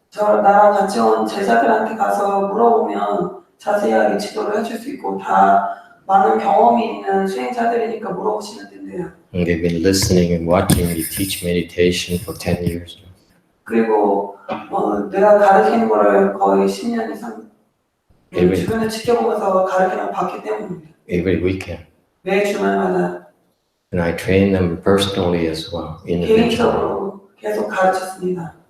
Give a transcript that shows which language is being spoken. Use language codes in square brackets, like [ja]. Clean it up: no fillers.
[ko] 나랑 같이 온 제자들한테 가서 물어보면 자세하게 지도를 해줄 수 있고 다 많은 경험이 있는 수행자들이니까 물어보시면 된대요. [en] And they've been listening and watching me teach meditation for 10 years. [ko] 그리고 내가 가르치는 거를 거의 10년 이상 주변을 지켜보면서 가르치는 봤기 때문입니다. [en] Every weekend. [ko] 매 주말마다 [en] And I train them personally as well, individually. [ko] 개인적으로 계속 가르쳤습니다.